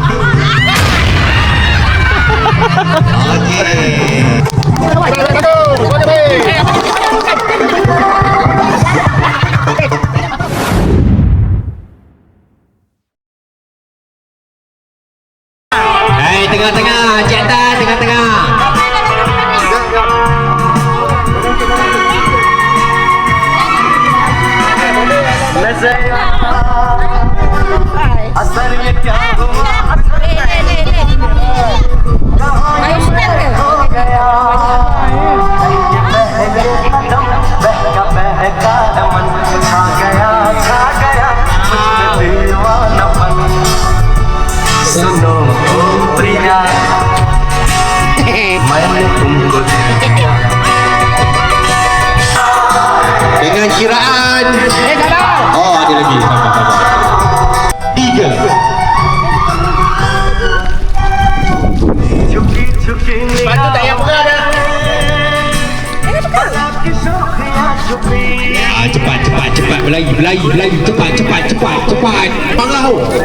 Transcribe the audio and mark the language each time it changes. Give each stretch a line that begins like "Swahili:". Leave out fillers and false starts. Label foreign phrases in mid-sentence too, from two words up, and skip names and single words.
Malay: Okey. Hai, tengah-tengah, Cik Atan, tengah-tengah.
Hindi: असलियत क्या हुआ
Malay: Ayo start ke?
Hindi: बहका बहका मन छा गया मुझ पे दीवानापन सुनो ओ प्रिया मैंने तुमको दिया
Malay: Dengan kiraan. Oh, ada lagi. Sabar. 3.
Hindi: झुकी झुकी
Malay: Batu tak payah buka dah.
Hindi: की शोखियां छुपी
Malay: Ah, cepat. Berlari. Cepat. Pangau.